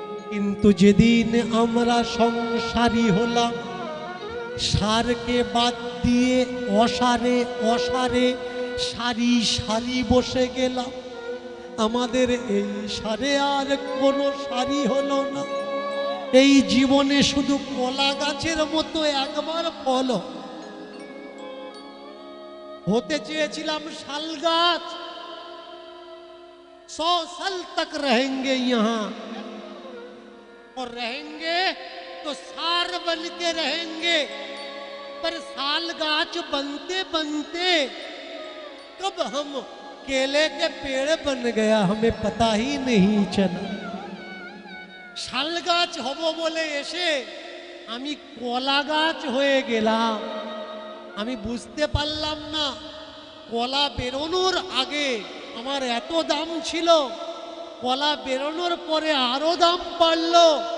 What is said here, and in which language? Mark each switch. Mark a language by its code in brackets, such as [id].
[bn] কিন্তু যেদিন আমরা সংসারী হলাম, সারকে বাদ দিয়ে অসারে অসারে সারি সারি বসে গেলাম, আমাদের এই সারে আর কোনো সারি হলো না। এই জীবনে শুধু কলা গাছের মতো একবার ফল। হতে চেয়েছিলাম শাল গাছ, [hi] 100 साल तक रहेंगे यहाँ, और रहेंगे तो सार बन के रहेंगे। पर साल गाछ बनते बनते कब हम केले के पेड़ बन गया, हमें पता ही नहीं चला। [bn] শাল গাছ হব বলে এসে আমি কলা গাছ হয়ে গেলাম। আমি বুঝতে পারলাম না, কলা বেরোনোর আগে আমার এত দাম ছিল, কলা বেরোনোর পরে আরো দাম বাড়লো।